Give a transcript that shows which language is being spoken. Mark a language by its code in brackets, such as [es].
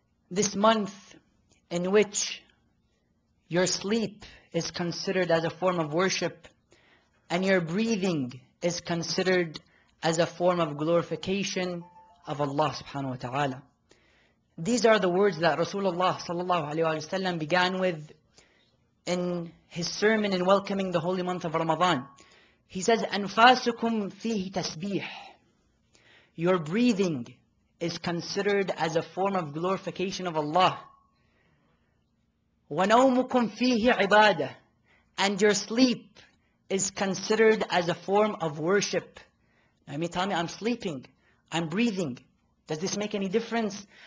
[en] This month in which your sleep is considered as a form of worship and your breathing is considered as a form of glorification of Allah subhanahu wa ta'ala. These are the words that Rasulullah sallallahu alayhi wa sallam began with in his sermon in welcoming the holy month of Ramadan. He says, [ar] أنفاسكم فيه تسبيح. [en] Your breathing is considered as a form of glorification of Allah. [ar] وَنَوْمُكُمْ فِيهِ عِبَادَةً. [en] And your sleep is considered as a form of worship. Now, you may tell me, I'm sleeping, I'm breathing. Does this make any difference?